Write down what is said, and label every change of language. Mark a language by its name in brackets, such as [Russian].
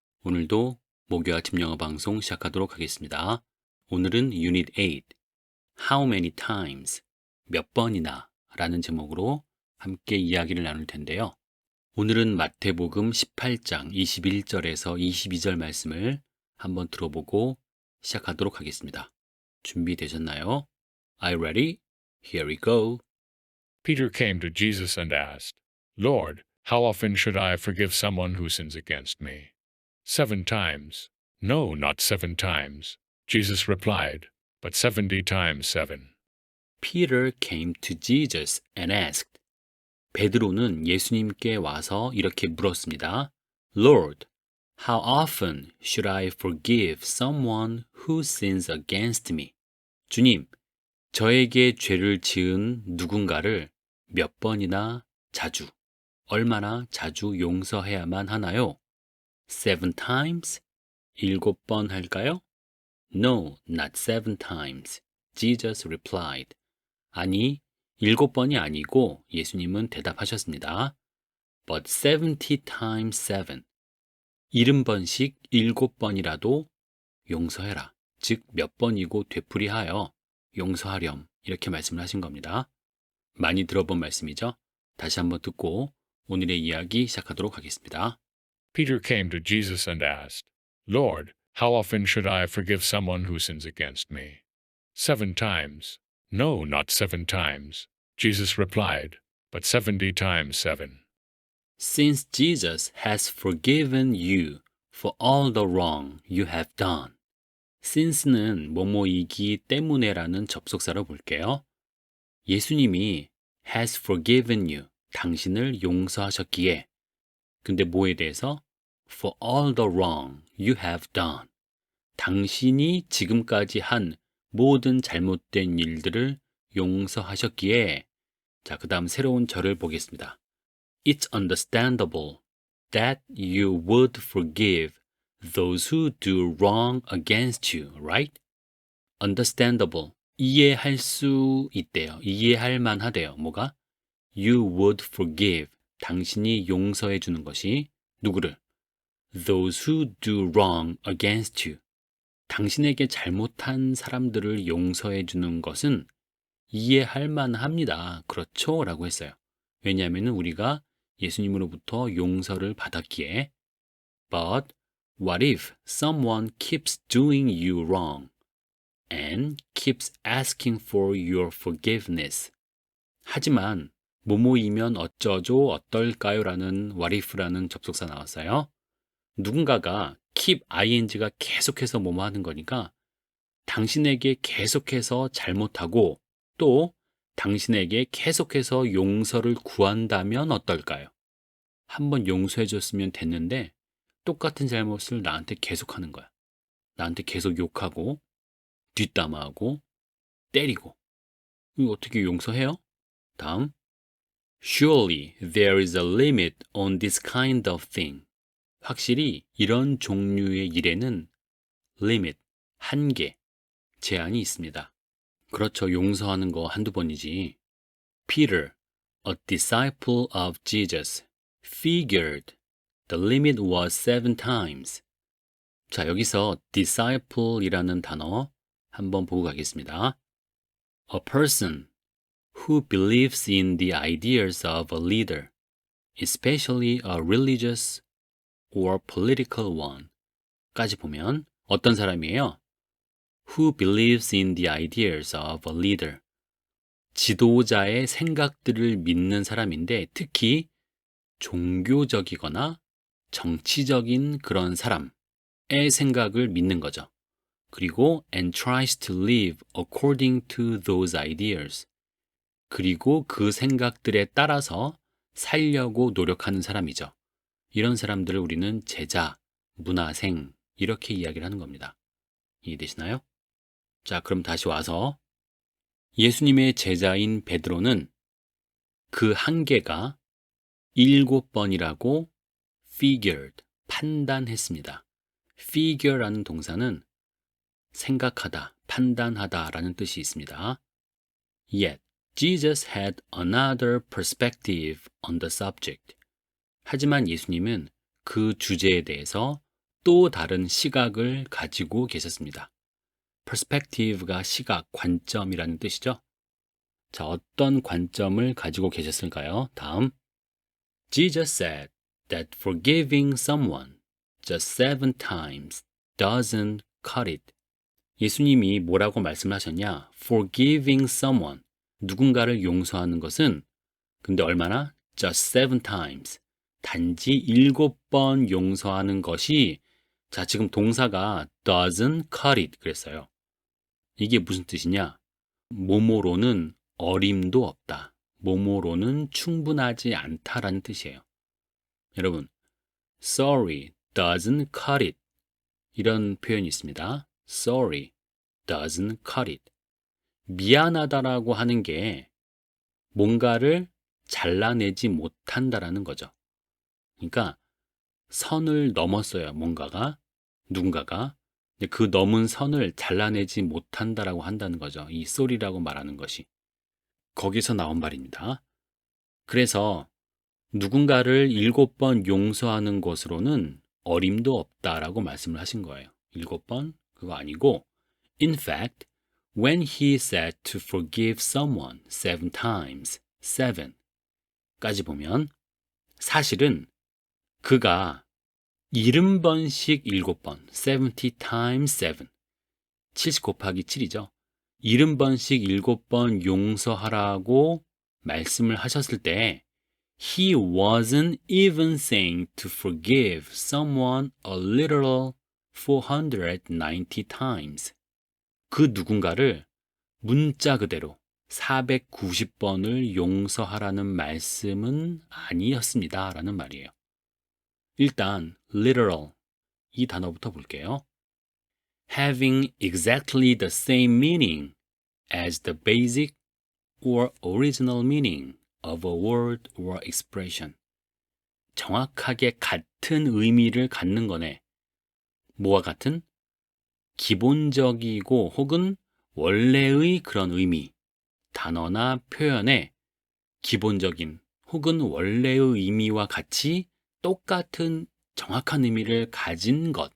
[Korean] 오늘도 목요 아침 영어 방송 시작하도록 하겠습니다. 오늘은 [English] Unit 8, How many times? [Korean] 몇 번이나 라는 제목으로 함께 이야기를 나눌 텐데요. 오늘은 마태복음 18장 21절에서 22절 말씀을 한번 들어보고 시작하도록 하겠습니다. 준비되셨나요? [English] Are you ready? Here we go. Peter came to Jesus and asked, Lord, how often should I forgive someone who sins against me? 7 times? No, not 7 times. Jesus replied, but 70 times 7. Peter came to Jesus and asked. [Korean] 베드로는 예수님께 와서 이렇게 물었습니다. [English] Lord, how often should I forgive someone who sins against me? [Korean] 주님, 저에게 죄를 지은 누군가를 몇 번이나 자주, 얼마나 자주 용서해야만 하나요? [English] 7 times? [Korean] 7번 할까요? [English] No, not 7 times. Jesus replied. [Korean] 아니, 7번이 아니고 예수님은 대답하셨습니다. [English] But 70 times 7. [Korean] 70번씩 7번이라도 용서해라. 즉, 몇 번이고 되풀이하여 용서하렴. 이렇게 말씀을 하신 겁니다. 많이 들어본 말씀이죠? 다시 한번 듣고 오늘의 이야기 시작하도록 하겠습니다. [English] Peter came to Jesus and asked, Lord, how often should I forgive someone who sins against me? 7 times? No, not 7 times. Jesus replied, but 70 times 7. Since Jesus has forgiven you for all the wrong you have done. [Korean] since는 뭐뭐이기 때문에라는 접속사로 볼게요. 예수님이 [English] has forgiven you, [Korean] 당신을 용서하셨기에. 근데 뭐에 대해서? [English] For all the wrong you have done. [Korean] 당신이 지금까지 한 모든 잘못된 일들을 용서하셨기에. 자, 그 다음 새로운 절을 보겠습니다. [English] It's understandable that you would forgive those who do wrong against you, right? Understandable. [Korean] 이해할 수 있대요. 이해할 만하대요. 뭐가? [English] You would forgive. [Korean] 당신이 용서해 주는 것이 누구를? [English] Those who do wrong against you. [Korean] 당신에게 잘못한 사람들을 용서해 주는 것은 이해할 만합니다. 그렇죠? 라고 했어요. 왜냐하면 우리가 예수님으로부터 용서를 받았기에. [English] But what if someone keeps doing you wrong and keeps asking for your forgiveness? [Korean] 하지만 뭐뭐이면 어쩌죠 어떨까요? 라는 what if라는 접속사 나왔어요. 누군가가 keep ing가 계속해서 뭐뭐 하는 거니까 당신에게 계속해서 잘못하고 또 당신에게 계속해서 용서를 구한다면 어떨까요? 한번 용서해 줬으면 됐는데 똑같은 잘못을 나한테 계속하는 거야. 나한테 계속 욕하고 뒷담화하고 때리고. 이거 어떻게 용서해요? 다음. [English] Surely there is a limit on this kind of thing. [Korean] 확실히 이런 종류의 일에는 limit, 한계, 제한이 있습니다. 그렇죠. 용서하는 거 한두 번이지. [English] Peter, a disciple of Jesus, figured the limit was 7 times. [Korean] 자, 여기서 disciple이라는 단어 한번 보고 가겠습니다. [English] A person who believes in the ideas of a leader, especially a religious or political one. [Korean] 까지 보면 어떤 사람이에요? [English] Who believes in the ideas of a leader. [Korean] 지도자의 생각들을 믿는 사람인데 특히 종교적이거나 정치적인 그런 사람의 생각을 믿는 거죠. 그리고 [English] and tries to live according to those ideas. [Korean] 그리고 그 생각들에 따라서 살려고 노력하는 사람이죠. 이런 사람들을 우리는 제자, 문화생 이렇게 이야기를 하는 겁니다. 이해되시나요? 자, 그럼 다시 와서 예수님의 제자인 베드로는 그 한계가 7번이라고 figured, 판단했습니다. figure라는 동사는 생각하다, 판단하다라는 뜻이 있습니다. [English] Yet, Jesus had another perspective on the subject. [Korean] 하지만 예수님은 그 주제에 대해서 또 다른 시각을 가지고 계셨습니다. perspective가 시각, 관점이라는 뜻이죠. 자, 어떤 관점을 가지고 계셨을까요? 다음. [English] Jesus said that forgiving someone just 7 times doesn't cut it. [Korean] 예수님이 뭐라고 말씀하셨냐? [English] Forgiving someone. [Korean] 누군가를 용서하는 것은 근데 얼마나? [English] Just 7 times. [Korean] 단지 7번 용서하는 것이 자, 지금 동사가 [English] doesn't cut it [Korean] 그랬어요. 이게 무슨 뜻이냐? 뭐뭐로는 어림도 없다. 뭐뭐로는 충분하지 않다라는 뜻이에요. [English] 여러분, sorry doesn't cut it. [Korean] 이런 표현이 있습니다. [English] Sorry doesn't cut it. [Korean] 미안하다라고 하는 게 뭔가를 잘라내지 못한다라는 거죠. 그러니까 선을 넘었어요. 뭔가가, 누군가가. 그 넘은 선을 잘라내지 못한다라고 한다는 거죠. 이 sorry라고 말하는 것이. 거기서 나온 말입니다. 그래서 누군가를 7번 용서하는 것으로는 어림도 없다라고 말씀을 하신 거예요. 7번? 그거 아니고 [English] In fact, when he said to forgive someone 7 times, [Korean] 7까지 보면 사실은 그가 70번씩 7번, [English] 70 times 7, [Korean] 70 곱하기 7이죠. 70번씩 7번 용서하라고 말씀을 하셨을 때 [English] He wasn't even saying to forgive someone a literal 490 times. [Korean] 그 누군가를 문자 그대로 490번을 용서하라는 말씀은 아니었습니다. 라는 말이에요. 일단 literal 이 단어부터 볼게요. [English] Having exactly the same meaning as the basic or original meaning of a word or expression. [Korean] 정확하게 같은 의미를 갖는 거네. 뭐와 같은? 기본적이고 혹은 원래의 그런 의미, 단어나 표현의 기본적인 혹은 원래의 의미와 같이 똑같은 정확한 의미를 가진 것.